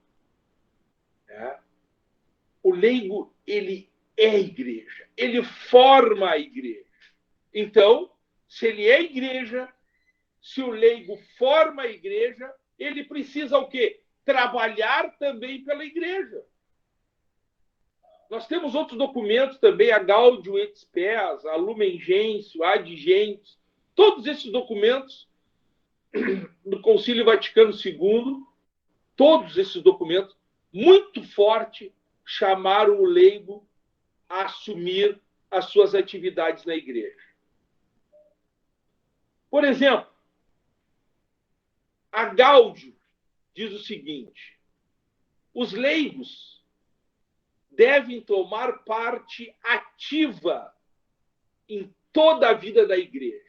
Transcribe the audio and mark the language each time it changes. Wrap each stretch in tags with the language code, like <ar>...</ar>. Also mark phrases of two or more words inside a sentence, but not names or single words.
<pt>O leigo, ele é a igreja. Ele forma a igreja. Então, se ele é a igreja, se o leigo forma a igreja, ele precisa o quê? Trabalhar também pela igreja. Nós temos outros documentos também, a Gaudium et Spes, a Lumen Gentium, a Ad Gentium, todos esses documentos do Concílio Vaticano II, todos esses documentos, muito forte, chamaram o leigo a assumir as suas atividades na igreja. Por exemplo, a Gaudium diz o seguinte: os leigos devem tomar parte ativa em toda a vida da igreja.</pt>